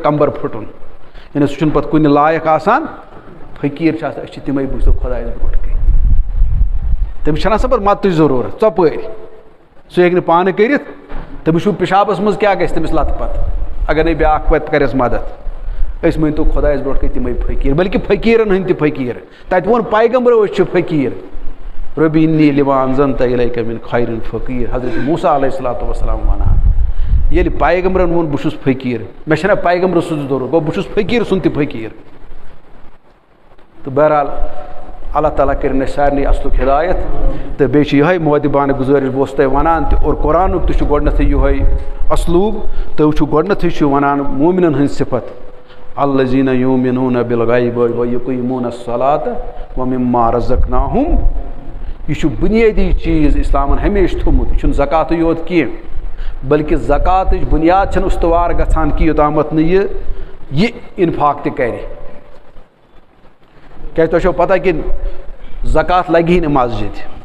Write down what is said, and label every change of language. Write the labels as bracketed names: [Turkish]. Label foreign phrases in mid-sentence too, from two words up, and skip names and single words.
[Kashmiri] کمبر پھُٹُن یعنی سُہ چھُنہٕ پتہٕ کُنہِ لایق آسان فقیٖر چھِ آسان أسۍ چھِ تِمے بوٗزتو خۄدایَس برونٛٹھ کَنۍ تٔمِس چھَنہٕ آسان پتہٕ مدتٕچ ضروٗرت ژۄپٲرۍ سُہ ہیٚکہِ نہٕ پانہٕ کٔرِتھ تٔمِس چھُ پِشابس منٛز کیٛاہ گژھِ تٔمِس لتہٕ پتہٕ اگر نَے بیٛاکھ پتہٕ کَرٮ۪س مدد أسۍ مٲنۍتو خۄدایَس برونٛٹھ کَنۍ تِمے فقیٖر بلکہِ فقیٖرن ہٕنٛدۍ تہِ فقیٖر تتہِ ووٚن پیغمبرو أسۍ چھِ فقیٖر [Arabic] ربی انی لما انزلت الیک من خیر فقیٖر [Kashmiri] حضرت موسیٰ [Arabic] علیہ الصلوۃ والسلام [Kashmiri] ونان ییٚلہِ پیغمبرن ووٚن بہٕ چھُس فقیٖر مےٚ چھَنہ پیغمبر سٕنٛز ضروٗرت گوٚو بہٕ چھُس فقیٖر سُنٛد تہِ فقیٖر تہٕ بہرحال اللہ تعالیٰ کرن سارنی اصلُک ہدایت تہٕ بیٚیہِ چھِ یِہوٚے مودبانہٕ گُزٲرِش بہٕ اوسُس تۄہہِ وَنان تہِ اور قرآنُک تہِ چھُ گۄڈنٮ۪تھٕے یِہوٚے اسلوٗب تُہۍ وٕچھِو گۄڈنٮ۪تھٕے چھُ وَنان مومِنَن ہٕنٛز صفت [Arabic] الذیٖنَ یوٗمِنوٗنَ بِالغیبِ وَیُقیٖموٗنَ الصَّلَاةَ وَمِمَّا رَزَقْنَاهُم [Kashmiri] یہ چھُ بُنیٲدی چیٖز اِسلامَن ہمیشہِ تھوٚمُت یہِ چھُنہٕ زکاتٕے یوت کینٛہہ بلکہِ زکاتٕچ بُنیاد چھَنہٕ استوار گژھان کہِ یوٚتامَتھ نہٕ یہِ اِنفاق تہِ کَرِ کیٛازِ تۄہہِ چھو پتہ کہِ زکات لگی نہٕ مسجد